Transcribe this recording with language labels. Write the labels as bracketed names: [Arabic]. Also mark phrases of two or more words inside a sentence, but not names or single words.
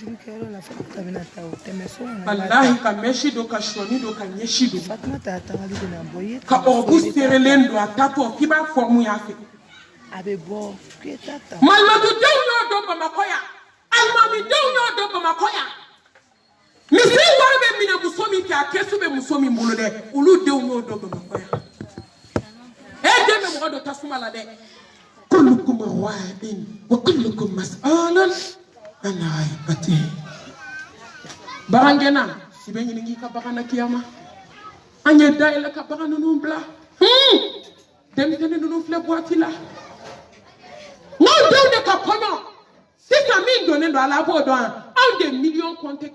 [Bambara] wallahi ka mɛsi don ka sɔni don ka ɲɛsi don ka ɔrɔbu serelen don a tatɔ k'i b'a fɔ mun y'a fɛ malimadudenw y'o don Bamakɔ yan alimamidenw y'o don Bamakɔ yan misiri wari bɛ minɛ muso min fɛ a kɛsu bɛ muso min bolo dɛ olu denw y'o don Bamakɔ yan den bɛ mɔgɔ don tasuma la dɛ [Arabic] كلكم راع وكلكم مسؤول عن رعيته [Bambara] barangena i bɛ ɲininka i ka bagan na kiyama an ye dayɛlɛ ka bagan ninnu bila denmisɛnnin ninnu filɛ boîte la n'anw denw de ka kɔɲɔ sisan min donnen don a la a b'o dɔn anw de miliyɔn kɔnte